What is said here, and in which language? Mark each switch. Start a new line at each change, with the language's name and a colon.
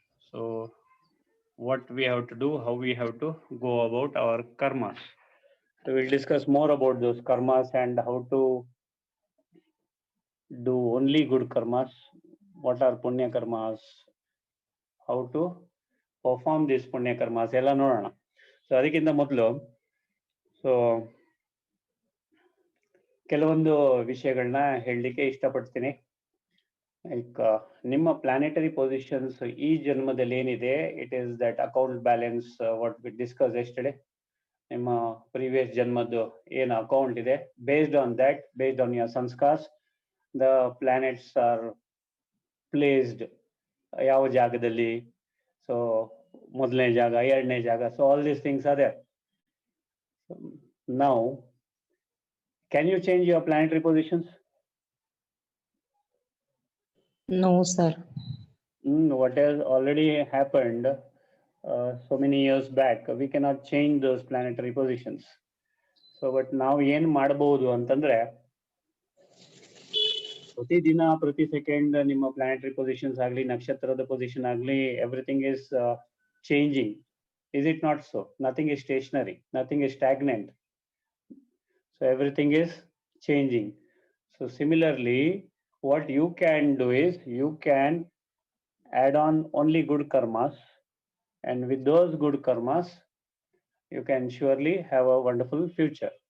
English: So what we have to do, how we have to go about our karmas. So we'll discuss more about those karmas and how to do only good karmas. What are punya karmas? How to perform these punya karmas?
Kannada: ಎಲ್ಲ ನೋಡೋಣ. So ಅದಕ್ಕಿಂತ ಮೊದಲು ಕೆಲವೊಂದು ವಿಷಯಗಳನ್ನ ಹೇಳಲಿಕ್ಕೆ ಇಷ್ಟಪಡ್ತೀನಿ.
English: like ನಿಮ್ಮ planetary positions
Kannada: ಈ ಜನ್ಮದಲ್ಲಿ ಏನಿದೆ,
English: It is that account balance what we discuss yesterday. ನಿಮ್ಮ previous ಜನ್ಮದ್ದು ಏನು account ಇದೆ, based on that, based on your ಸಂಸ್ಕಾರ್ಸ್, the planets are placed
Kannada: ಯಾವ ಜಾಗದಲ್ಲಿ.
English: so
Kannada: ಮೊದಲನೇ ಜಾಗ, ಎರಡನೇ ಜಾಗ,
English: So all these things are there. Now can you change your planetary positions? No, sir. What has already happened so many years back, we cannot change those planetary positions. So but now
Kannada: ಏನು ಮಾಡಬಹುದು ಅಂತಂದ್ರೆ, ಪ್ರತಿ ದಿನ ಪ್ರತಿ second ನಿಮ್ಮ planetary positions ಆಗಲಿ, ನಕ್ಷತ್ರದ position ಆಗಲಿ,
English: Everything is changing. Is it not so? Nothing is stationary, nothing is stagnant. So everything is changing. So similarly, what you can do is you can add on only good karmas, and with those good karmas you can surely have a wonderful future.